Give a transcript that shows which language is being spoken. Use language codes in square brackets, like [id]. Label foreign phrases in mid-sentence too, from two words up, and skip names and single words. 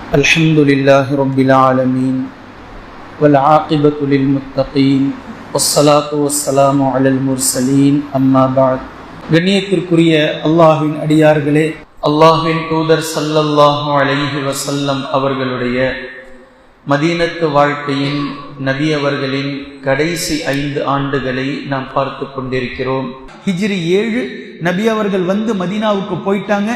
[ar] الحمد لله رب العالمين والعاقبة للمتقين والصلاة والسلام على المرسلين أما بعد. [ta] கண்ணியத்திற்குரிய அல்லாஹ்வின் அடியார்களே, அல்லாஹ்வின் தூதர் ஸல்லல்லாஹு அலைஹி வஸல்லம் அவர்களுடைய மதீனத்து வாழ்க்கையின் நபி அவர்களின் கடைசி 5 ஆண்டுகளை நாம் பார்த்து கொண்டிருக்கிறோம். ஹிஜ்ரி 7 நபி அவர்கள் மதீனாவுக்கு போயிட்டாங்க.